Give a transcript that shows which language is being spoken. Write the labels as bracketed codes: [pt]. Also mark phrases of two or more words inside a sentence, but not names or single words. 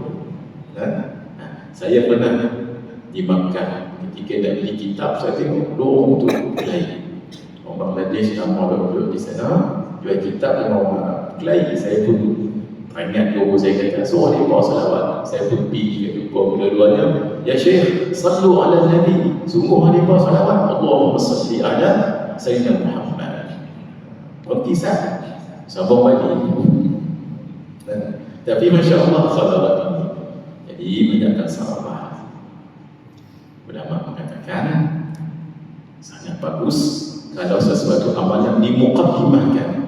[ms] Saya pernah di Makkah, ketika nak beli kitab, saya tengok lorong tu lain. Orang Bangladesh nama duduk di sana, jual kitab dengan orang Arab. Kelahi, saya pun teringat logo saya kata, so dia bawa salawat. Saya pun pergi ke jumpa dua-duanya, [ar] يا شيخ، صلوا على النبي. [ms] Sungguh dia bawa salawat. [ar] اللهم صل على سيدنا محمد. [ms] Berkisah sabang balik. Tapi [ar] ما شاء الله [ms] salawat ini jadi menjaga salawat. Ulama mengatakan sangat bagus kalau sesuatu amalan dimuqaddimahkan.